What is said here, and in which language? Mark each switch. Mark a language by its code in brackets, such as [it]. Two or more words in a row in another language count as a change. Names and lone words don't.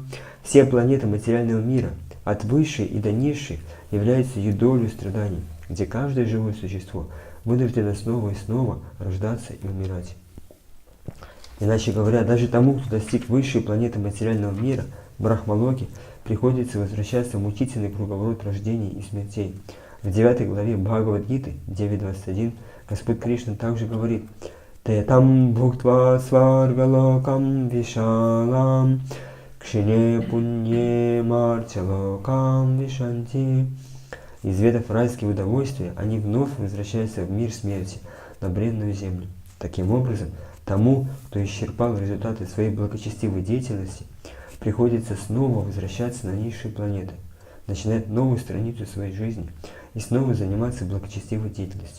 [ru] Все планеты материального мира, от высшей и до низшей, являются юдолью страданий, где каждое живое существо вынуждено снова и снова рождаться и умирать. Иначе говоря, даже тому, кто достиг высшей планеты материального мира, Брахмалоки, приходится возвращаться в мучительный круговорот рождений и смертей. В 9 главе Бхагавад-гиты 9.21 Господь Кришна также говорит: [sa] «ते तं भुक्त्वा स्वर्गलोकं विशालं क्षीणे पुण्ये मर्त्यलोकं विशन्ति». [ru] Из ведов райские удовольствия они вновь возвращаются в мир смерти, на бренную землю. Таким образом, тому, кто исчерпал результаты своей благочестивой деятельности, приходится снова возвращаться на низшие планеты, начинать новую страницу своей жизни и снова заниматься благочестивой деятельностью.